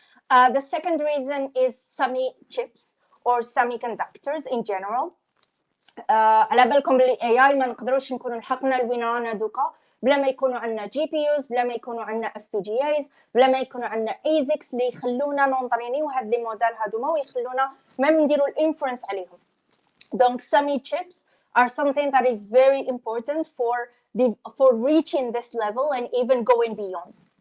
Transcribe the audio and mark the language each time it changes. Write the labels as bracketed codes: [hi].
[en] The second reason is semi-chips or semiconductors in general. [ar] على بالكم باللي AI ما نقدروش نكونوا لحقنا لوين رانا دوكا بلا ما يكونوا عندنا GPUs، بلا ما يكونوا عندنا FPGAs، بلا ما يكونوا عندنا ASICs اللي يخلونا نونطرينيو هاد لي موديل هادوما ويخلونا ميم نديروا الانفرنس عليهم. [en] Donc semi chips are something that is very important for reaching this level and even going beyond.